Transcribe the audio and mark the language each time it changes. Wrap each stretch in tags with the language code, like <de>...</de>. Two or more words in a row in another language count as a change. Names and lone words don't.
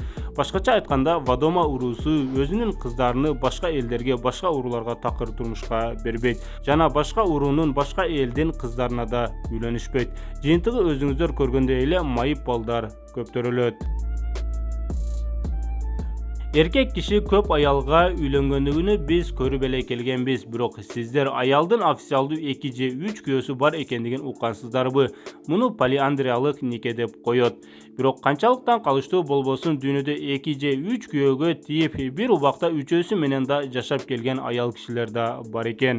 <ky>Башкача айтканда, Вадома уруусу өзүнүн кыздарыны башка элдерге, башка урууларга такыр турмушка бербейт жана башка уруунун башка элдин кыздарына да үйлөнүшпөйт. Жыйынтыгы өзүңүздөр көргөндөй эле майып балдар көптөрүлөт. Эркек киши көп аялга үйлөнгөндүгүнү биз көрүп эле келгенбиз, бирок сиздер аялдын официалдуу 2 же 3 күйөөсү бар экендигин уккансыздарбы? Муну полиандриялык нике деп коет. Бирок канчалык таң калыштуу болбосун, дүйнөдө 2 же 3 күйөөгө тийип, бир убакта үчөөсү менен да жашап келген аял кишилер да бар экен.</ky>